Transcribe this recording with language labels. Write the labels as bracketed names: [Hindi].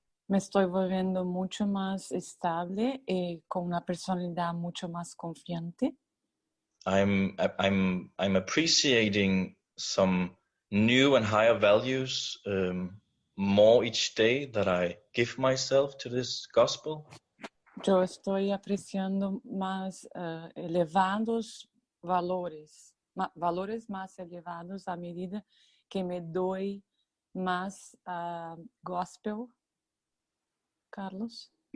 [Spanish] Me estoy volviendo mucho más estable y con una personalidad mucho más confiante. [English] I'm appreciating some new and higher values more each day that I give myself to this gospel. [Spanish] Yo estoy apreciando más elevados valores más elevados a medida que me doy más gospel, Carlos.